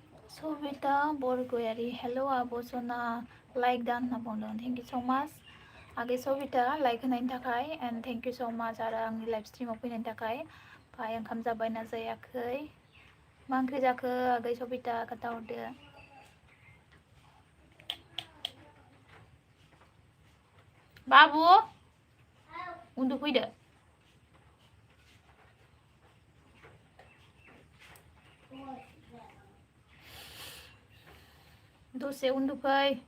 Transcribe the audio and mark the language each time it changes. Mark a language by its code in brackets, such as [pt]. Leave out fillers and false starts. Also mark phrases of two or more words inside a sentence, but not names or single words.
[brx] Sovita Borgoyari, hello Abosona, like dan na buंदों. [en] Thank you so much. [brx] Age Sovita like होनायनि थाखाय [en] and thank you so much [brx] आरो आंनि लाइभ स्ट्रिमाव फैनायनि थाखाय. ओमफ्राय ओंखाम जाबायना जायाखै? मा ओंख्रि जाखो आगै सबिता खोन्थाहरदो. बाबु उन्दुफैदो. दसे उन्दुफै.